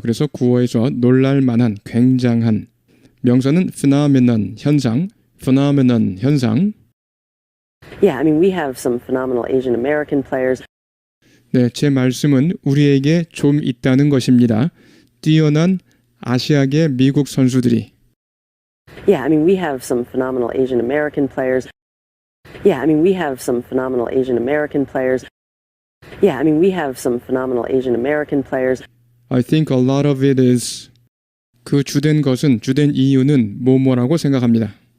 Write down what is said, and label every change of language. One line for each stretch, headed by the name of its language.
Korean: 그래서 구어에서 놀랄만한, 굉장한 명사는 phenomenon, 현상, phenomenon 현상.
English: Yeah, I mean, we have some phenomenal Asian American players.
Korean: 네, 제 말씀은 우리에게 좀 있다는 것입니다. 뛰어난 아시아계 미국 선수들이.
English: Yeah, I mean, we have some phenomenal Asian American players. Yeah, I mean, we have some phenomenal Asian American players. Yeah, I mean, we have some phenomenal Asian American players. I think a lot of it is
Korean: 그 주된 것은 주된 이유는 뭐뭐라고 생각합니다.